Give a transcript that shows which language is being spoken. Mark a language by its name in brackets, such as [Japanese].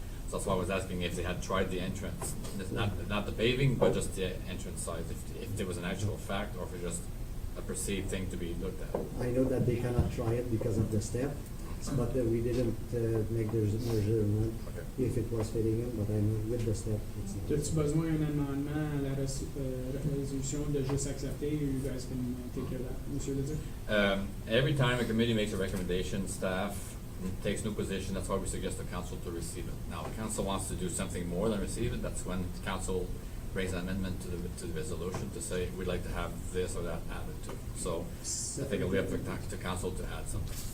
[English] So that's why I was asking if they had tried the entrance, not the paving, but just the entrance side, if there was an actual fact, or if it's just a perceived thing to be looked at. I know that they cannot try it because of the step, but we didn't make the measurement Okay. if it was fitting in, but I know with the step, it's not. [French] As-tu besoin d'un amendement à la résolution de juste accepter, [English] you guys can take care of that, [French] Monsieur Leduc? [English] Every time a committee makes a recommendation, staff takes no position, that's why we suggest the council to receive it. Now, if council wants to do something more than receive it, that's when council brings an amendment to the resolution to say, we'd like to have this or that added to. So, I think we have to talk to council to add something.